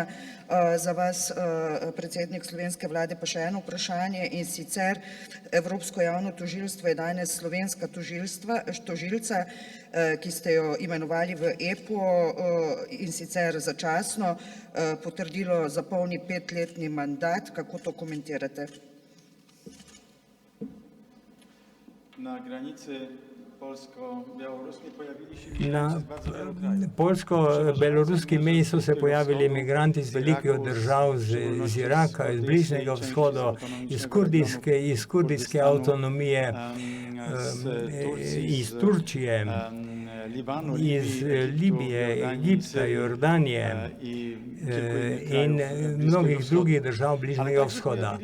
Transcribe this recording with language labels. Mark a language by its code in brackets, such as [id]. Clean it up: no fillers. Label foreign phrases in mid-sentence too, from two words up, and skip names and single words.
[sl] Za vas, predsednik slovenske vlade, pa še eno vprašanje, in sicer Evropsko javno tožilstvo je danes slovenska tožilca, ki ste jo imenovali v EPO in sicer začasno, potrdilo za polni 5-letni mandat. Kako to komentirate? [pl] Na granici polsko-beloruski pojavili się [sl] Na polsko-beloruski meji so se pojavili imigranti iz velikih držav, iz Iraka, iz Bližnjega vzhoda, iz kurdijske avtonomije, iz Turčije, iz Libije, Egipta, Jordanije in mnogih drugih držav Bližnjega vzhoda.